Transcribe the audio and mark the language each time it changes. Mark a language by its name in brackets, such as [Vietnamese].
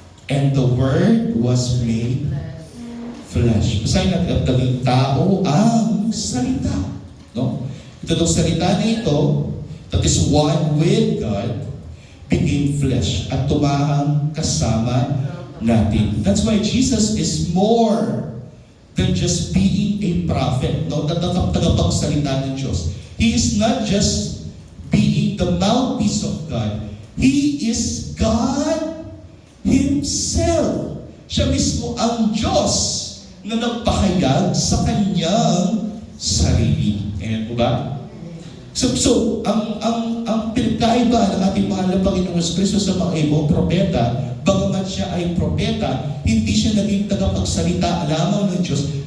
[English] And the Word was made flesh. [Filipino] Basahin natin, at naging tao ang salita. No? Ito itong salita na ito, [English] that is one with God, became flesh [Filipino] at tumahang kasama natin. [English] That's why Jesus is more than just being a prophet. No? [Filipino] Tagapagsalita ng Diyos. [English] He is not just being the mouthpiece of God. He is God Himself. [Filipino] Siya mismo ang Diyos na nagpahayag sa kanyang sarili. Ayan po ba? So ang pinagkaiba ng ating mahal na Panginoong Kristo sa mga ibang propeta, bagamat siya ay propeta, hindi siya naging tagapagsalita lamang ng Diyos.